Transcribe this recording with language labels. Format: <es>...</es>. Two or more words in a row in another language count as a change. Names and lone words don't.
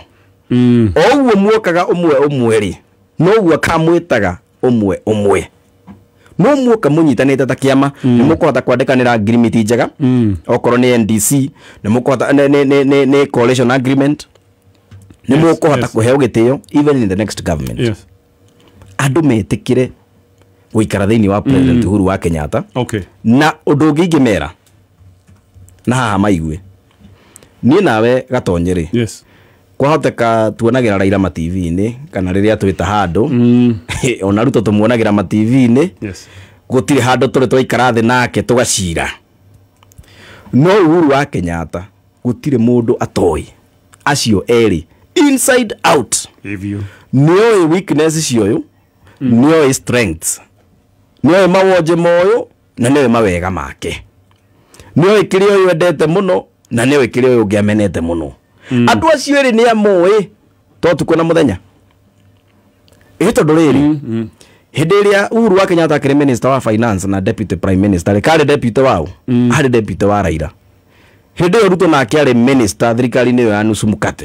<ki>O ũguo muokaga ũmwe rĩ, no ũguo akamwĩtaga ũmwe. No muoka mũnyitanĩte ta kĩama, nĩ mũkũhota kwandĩkanĩra agreement njega. Okorwo nĩ NDC, nĩ mũkũhota nĩ</ki> <en>coalition agreement.</en> <ki>Nĩ mũkũhota kũheo gĩtĩo</ki> <en>even in the next government.</en> <ki>Andũ metĩkire gũikara thĩinĩ wa President Uhuru wa Kenyatta. Na ũndũ ũngĩ ingĩmera na haha maigue niĩ nawe gatonye rĩ, kwahoteka tuonagĩra Raila ma TV-inĩ kana rĩrĩa twĩta handũ ona Ruto tũmuonagĩra ma TV-inĩ, gũtirĩ handũ tũrĩ twaikara thĩ nake tũgacira. No Uhuru wa Kenyatta gũtirĩ mũndũ atoĩ acio eri</ki> <en>inside out</en> <ki>Hivyo. nioe weakness cioyo nioe strengths nioe mawonje moyo na nioe mawega make nioe kirio yo endete muno na nioe kirio yo ngiamenete muno andu acio eri ni amoe to tukona muthenya tondu riri hindi iria Uhuru wa Kenyatta akiri minister wa finance na</ki> <en>deputy prime minister</en> <ki>kari deputy wao ari deputy wa Raila hindi iyo Ruto nake ari minister thirikari ni yo ya</ki> <sw>nusu mukate</sw>